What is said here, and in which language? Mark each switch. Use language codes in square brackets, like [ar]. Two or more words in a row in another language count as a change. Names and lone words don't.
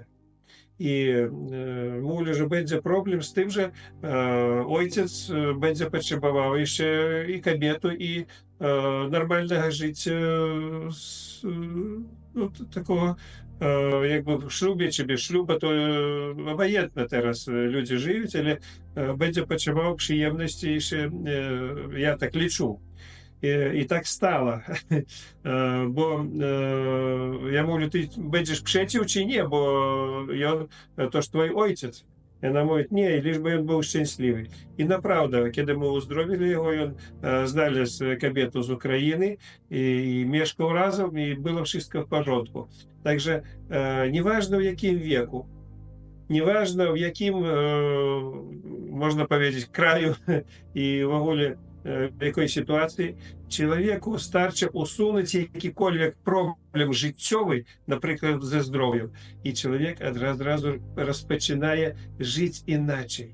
[pl] I mówię, że będzie problem z tym, że ojciec będzie potrzebował jeszcze i kobietę, i normalnego życia, no, takiego jakby w ślubie czy bez ślubu, to obojętne teraz ludzie żyją, ale będzie potrzebował przyjemności jeszcze, ja tak liczę. I tak stało, bo ja mówię, ty będziesz przeciw czy nie, bo to ж twój ojciec. [uk] Вона мовить, ні, лиш би він був щасливий. І направду, коли ми уздоровили його, він знайшли кабету з України і мешкав разом, і було все в порядку. Takže неважно в яким віку, неважно в яким, можна powiedzieć, краю і в ogóle в якій ситуації, чоловіку старше усунути якийсь проблем життєвий, наприклад, зі здоров'ям, і чоловік одразу розпочинає жити іначе.